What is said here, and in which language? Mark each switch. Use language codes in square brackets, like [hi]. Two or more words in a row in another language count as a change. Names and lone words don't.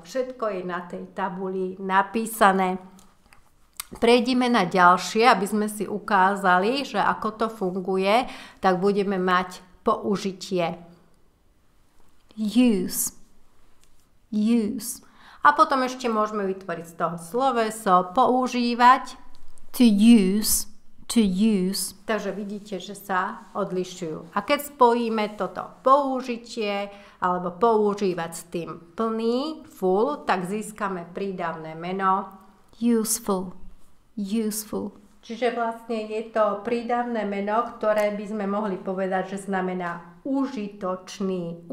[sk] Všetko je na tej tabuli napísané. Prejdime na ďalšie, aby sme si ukázali, že ako to funguje, tak budeme mať použitie. [en] Use, use. [sk] A potom ešte môžeme vytvoriť z toho sloveso používať. [en] To use, to use. [sk] Takže vidíte, že sa odlišujú. A keď spojíme toto použitie alebo používať s tým plný, full, tak získame prídavné meno [en] useful. Useful. [sk] Čiže vlastne je to prídavné meno, ktoré by sme mohli povedať, že znamená užitočný.